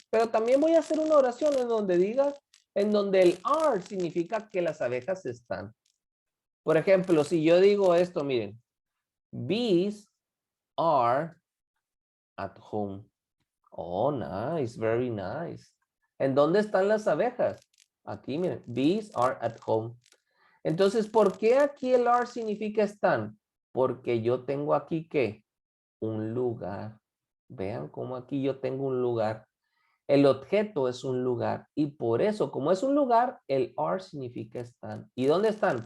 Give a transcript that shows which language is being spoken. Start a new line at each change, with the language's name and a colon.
Spanish: Pero también voy a hacer una oración en donde diga, en donde el are significa que las abejas están. Por ejemplo, si yo digo esto, miren,
English: bees are at home. Oh, nice, very nice.
Spanish: ¿En dónde están las abejas? Aquí, miren,
English: bees are at home.
Spanish: Entonces, ¿por qué aquí el are significa están? Porque yo tengo aquí, ¿qué? Un lugar. Vean cómo aquí yo tengo un lugar. El objeto es un lugar y por eso, como es un lugar, el are significa están. ¿Y dónde están?